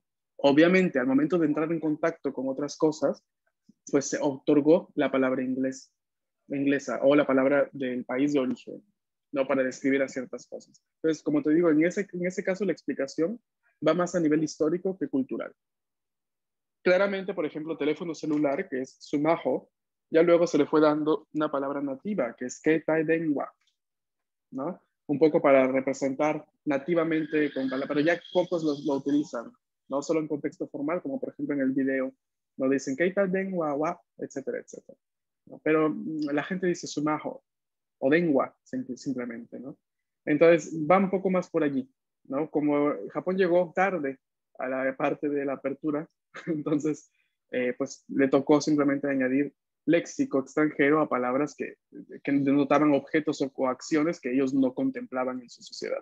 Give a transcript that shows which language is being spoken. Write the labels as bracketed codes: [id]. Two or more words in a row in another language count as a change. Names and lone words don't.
[es] Obviamente, al momento de entrar en contacto con otras cosas, pues se otorgó la palabra inglesa o la palabra del país de origen, no para describir a ciertas cosas. Entonces, como te digo, en ese caso la explicación va más a nivel histórico que cultural. Claramente, por ejemplo, teléfono celular, que es sumaho, ya luego se le fue dando una palabra nativa, que es [ja] 携帯電話, [es] ¿no? Un poco para representar nativamente con palabras, pero ya pocos lo utilizan, no solo en contexto formal, como por ejemplo en el video, no dicen [ja] 携帯電話, [es] wa, etcétera, etcétera, ¿no? Pero la gente dice sumaho o denwa simplemente, ¿no? Entonces va un poco más por allí, ¿no? Como Japón llegó tarde a la parte de la apertura, entonces pues le tocó simplemente añadir léxico extranjero a palabras que denotaban objetos o acciones que ellos no contemplaban en su sociedad.